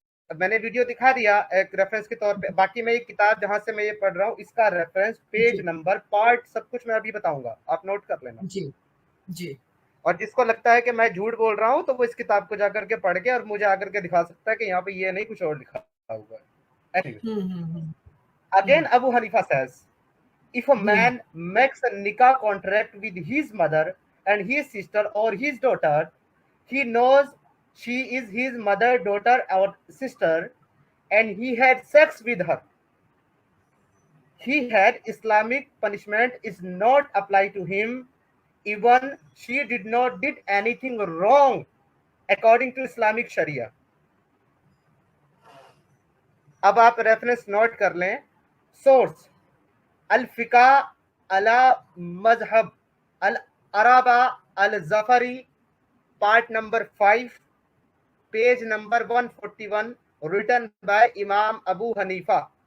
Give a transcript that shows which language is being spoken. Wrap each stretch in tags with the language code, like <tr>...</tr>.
<hi>मैंने वीडियो दिखा दिया एक रेफरेंस के तौर पे, बाकी मैं ये किताब जहां से मैं ये पढ़ रहा हूँ इसका रेफरेंस, पेज नंबर, पार्ट, सब कुछ मैं अभी बताऊंगा, आप नोट कर लेना। जी। और जिसको लगता है कि मैं झूठ बोल रहा हूँ तो वो इस किताब को जाकर के पढ़ के और मुझे आकर के दिखा सकता है कि यहाँ पे ये नहीं कुछ और लिखा हुआ है।</hi> <en>Anyway, again Abu Hanifa says, if a man makes a nikah contract with his mother and his sister or his daughter, he knows she is his mother, daughter or sister, and he had sex with her. He had Islamic punishment is not applied to him, even she did not did anything wrong according to Islamic Sharia.</en> <hi>अब आप reference note कर लें। Source अल फिका अला मजहब अल अराबा अल Jafari, part number 5, page number 141, written by इमाम Abu Hanifa.</hi>